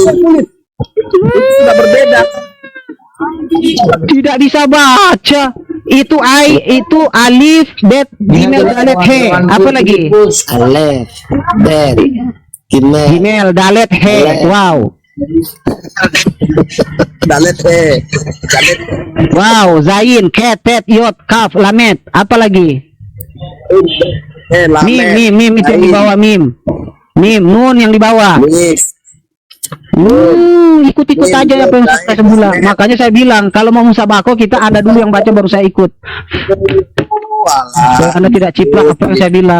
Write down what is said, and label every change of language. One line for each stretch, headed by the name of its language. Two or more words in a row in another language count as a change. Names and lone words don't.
Indonesian: Itu sudah berbeda. Tidak bisa baca. Itu itu alif, bet, gimel, dalet, he. Apa lagi? Alef, bet, gimel, Gimel, dalet, he. Wow. Dalet dalet Wow, zain, ket, tet, yod, kaf, lamet. Apa lagi? lamet. Mim itu yang di bawah mim. Nun yang di bawah. Nis. Ikut-ikut aja apa yang saya bilang. Makanya saya bilang kalau mau musabako kita ada dulu yang baca baru saya ikut. Anda tidak ciplak apa yang saya bilang.